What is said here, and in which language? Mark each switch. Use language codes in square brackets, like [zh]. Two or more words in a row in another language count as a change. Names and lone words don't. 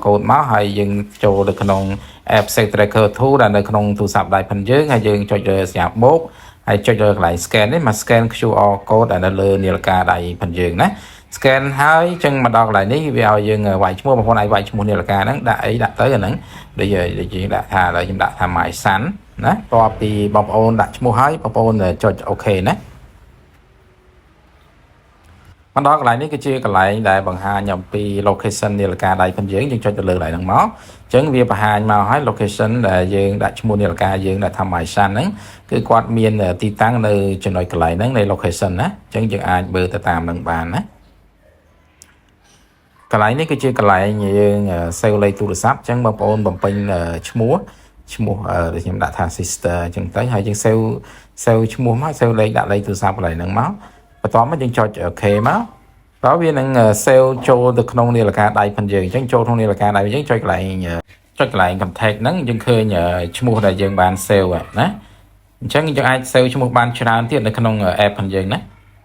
[km] code មកហើយយើងចូលទៅក្នុង App Set Tracker 2 ដែលនៅក្នុងទូរស័ព្ទដៃផងយើងហើយយើងចុចលើសញ្ញាបូកហើយចុចលើកន្លែង scan នេះមក [en] scan QR code [km] ដែលនៅលើនាឡិកាដៃផងយើងណាscan ហើយចឹងមកដល់កន្លែងនេះវាឲ្យយើងវាយឈ្មោះបងប្អូនឲ្យវាយឈ្មោះនាឡិកាហ្នឹងដាក់អីដាក់ទៅអាហ្នឹងដូចយើងដាក់ថាឥឡូវខ្ញុំដាក់ថា [en] my son [km] ណាតបពីបងប្អូនដាក់ឈ្មោះហើយបងប្អូនចុចអូខេណា មកដល់កន្លែងនេះគឺជាកន្លែងដែលបង្ហាញអំពី location នាឡិកាដៃផងយើងចុចទៅលើកន្លែងហ្នឹងមកអញ្ចឹងវាបង្ហាញមកឲ្យ location ដែលយើងដាក់ឈ្មោះនាឡិកាយើងដាក់ថា [en] my son [km] ហ្នឹងគឺគាត់មានទីតាំងនៅចំណុចកន្លែងហ្នឹងនៃ location ណាអញ្ចឹងយើងអាចមើលទៅតាមនឹងបានណា កន្លែងនេះគឺជាកន្លែងយើងសេវលេខទូរស័ព្ទអញ្ចឹងបងប្អូនបំពេញឈ្មោះដែលខ្ញុំដាក់ថា sister អញ្ចឹងទៅហើយយើងសេវឈ្មោះមកសេវលេខដាក់លេខទូរស័ព្ទកន្លែងហ្នឹងមកបន្ទាប់មកយើងចុចអូខេមកតើវានឹងសេវចូលទៅក្នុងនាឡិកាដៃផងយើងអញ្ចឹងចូលក្នុងនាឡិកាដៃយើងចុចកន្លែង contact ហ្នឹងយើងឃើញឈ្មោះដែលយើងបានសេវណាអញ្ចឹងយើងអាចសេវឈ្មោះបានច្រើនទៀតនៅក្នុង app ផងយើងណា